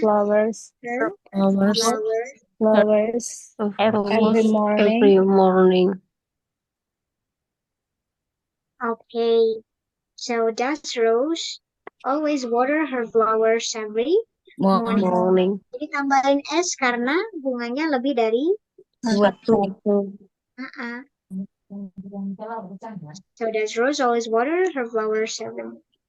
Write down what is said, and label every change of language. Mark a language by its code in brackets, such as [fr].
[en] flowers. Her Flowers. flower. Flowers. of Every course, morning. every morning. Okay. So does Rose always water her flowers every morning? Morning. [id] Jadi tambahin S karena bunganya lebih dari Satu. [en] So does Rose always water her flowers every morning?